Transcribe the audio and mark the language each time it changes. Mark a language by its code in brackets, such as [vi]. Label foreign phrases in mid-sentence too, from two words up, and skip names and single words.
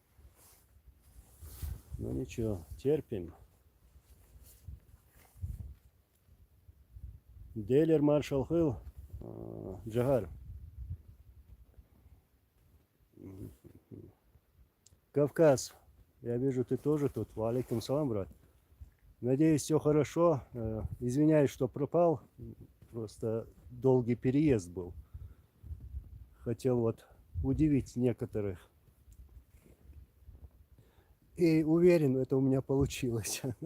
[ru] Но ничего, терпим. Делер маршал Хилл, Джагар. Кавказ. Я вижу, ты тоже тут. [ar] وعليكم السلام, [ru] брат. Надеюсь, все хорошо. Извиняюсь, что пропал. Просто долгий переезд был. Хотел вот удивить некоторых. И уверен, это у меня получилось.